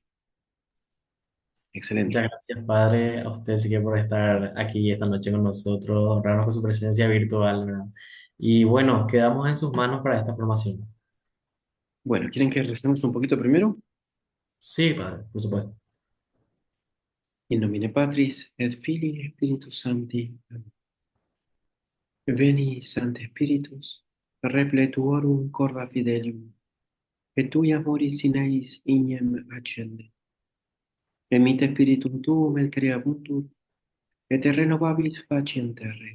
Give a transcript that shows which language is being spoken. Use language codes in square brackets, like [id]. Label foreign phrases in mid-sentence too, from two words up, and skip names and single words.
[es] Muchas excelente. gracias, padre, a usted sí que por estar aquí esta noche con nosotros, honrarnos con su presencia virtual, ¿verdad? Y bueno, quedamos en sus manos para esta formación. Bueno, ¿quieren que recemos un poquito primero? Sí, padre, por supuesto. [la] In nomine Patris et Filii Spiritus Sancti. Veni, Sancte Spiritus, repletuorum corda fidelium, et tui amoris in eis ignem accende. Emite Spiritum tuum et creabuntur, et renovabilis faciem terrae.